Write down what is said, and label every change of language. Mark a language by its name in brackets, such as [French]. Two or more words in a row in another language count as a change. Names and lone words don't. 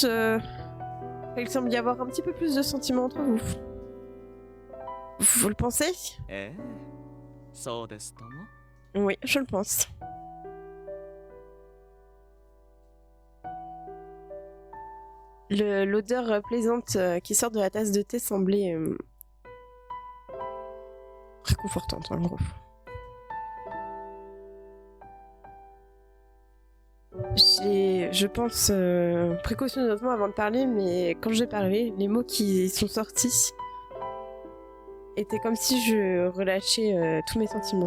[French] Il semble y avoir un petit peu plus de sentiments entre vous. Vous le pensez? [Japanese] そうですとも。 [French] Oui, je le pense. L'odeur plaisante qui sort de la tasse de thé semblait réconfortante en gros. Je pense précautionneusement avant de parler, mais quand j'ai parlé, les mots qui sont sortis étaient comme si je relâchais tous mes sentiments.